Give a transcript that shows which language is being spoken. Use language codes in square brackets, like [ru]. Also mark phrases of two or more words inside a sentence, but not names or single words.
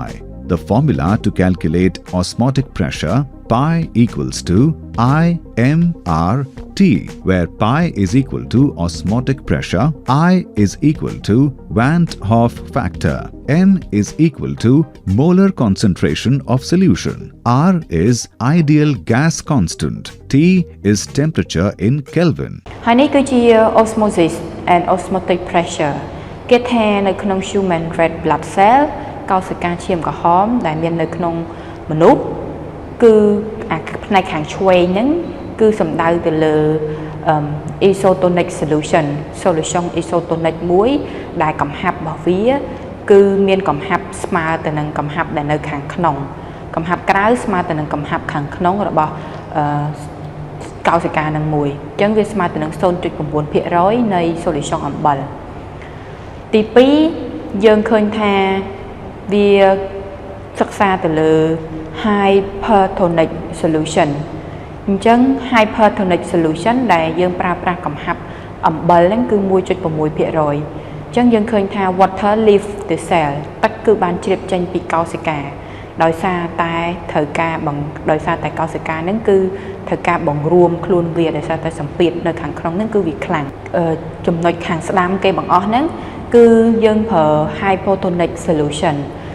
[en] The formula to calculate osmotic pressure pi equals to IMRT, where pi is equal to osmotic pressure, I is equal to Van't Hoff factor, M is equal to molar concentration of solution, R is ideal gas constant, T is temperature in Kelvin. [km] ហើយនេះគឺជា [en] osmosis and osmotic pressure [km] គេថានៅក្នុង [en] human red blood cell [km] កោសិកាឈាមក្រហមដែលមាននៅក្នុងមនុស្សគឺផ្នែកខាងឆ្វេងហ្នឹងគឺសំដៅទៅលើ isotonic [en] solution isotonic [km] មួយដែលកំហាប់របស់វាគឺមានកំហាប់ស្មើទៅនឹងកំហាប់ដែលនៅខាងក្នុងកំហាប់ក្រៅស្មើទៅនឹងកំហាប់ខាងក្នុង របស់កោសិកានឹងមួយអញ្ចឹងវាស្មើទៅនឹង 0.9% នៃ solution អំបិលទី2យើងឃើញថាវាសិ ក្សាទៅលើ [en] hypertonic solution [km] អញ្ចឹង [en] hypertonic solution [km] ដែលយើងប្រើប្រាស់កំហាប់អំបិលហ្នឹងគឺ 1.6% អញ្ចឹងយើងឃើញថា [en] water leave the cell [km] ទឹកគឺបានជ្រាបចេញពីកោសិកាដោយសារតែត្រូវការដោយសារតែកោសិកាហ្នឹងគឺត្រូវការបង្រួមខ្លួនវាដោយសារតែសម្ពាធនៅខាងក្នុងហ្នឹងគឺវាខ្លាំងចំណុចខាងស្ដាំគេបង្អស់ហ្នឹងគឺយើងប្រើ [en] hypotonic solution